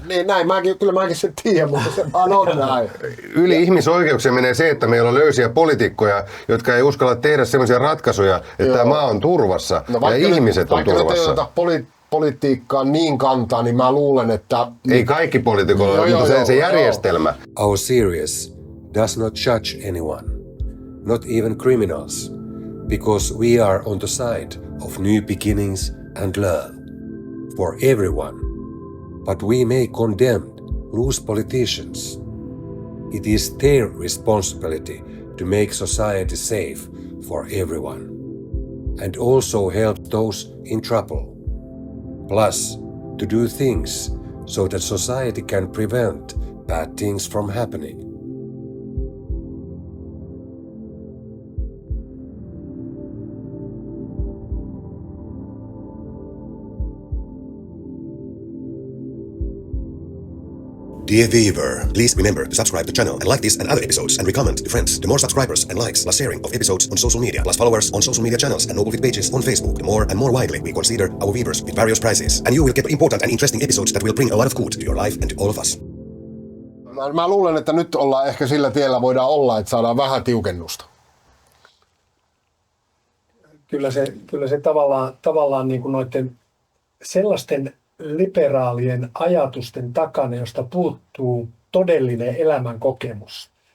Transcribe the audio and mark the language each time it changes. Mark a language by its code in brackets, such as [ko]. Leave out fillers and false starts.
[fi] Niin näin, kyllä mäkin sen tiedän, mutta se vaan on näin. Yli ihmisoikeuksien menee se, että meillä on löysiä poliitikkoja, jotka ei uskalla tehdä sellaisia ratkaisuja, että tämä maa on turvassa ja ihmiset on turvassa. Politiikkaan niin kantaa, niin mä luulen, että... Ei kaikki poliitikoilla ole, mutta se järjestelmä. [en] Our series does not judge anyone, not even criminals, because we are on the side of new beginnings and learn. For everyone, but we may condemn loose politicians. It is their responsibility to make society safe for everyone, and also help those in trouble. Plus, to do things so that society can prevent bad things from happening. Dear viewer, please remember to subscribe to the channel and like this and other episodes and recommend to friends. The more subscribers and likes, plus sharing of episodes on social media, plus followers on social media channels and NobleFit pages on Facebook, the more and more widely we consider our viewers with various prizes. And you will get important and interesting episodes that will bring a lot of good to your life and to all of us. [fi] Mä luulen, että nyt ollaan ehkä sillä tiellä voidaan olla, että saadaan vähän tiukennusta. Kyllä se tavallaan niin kuin noiden sellaisten liberaalien ajatusten takana, josta puuttuu todellinen elämänkokemus.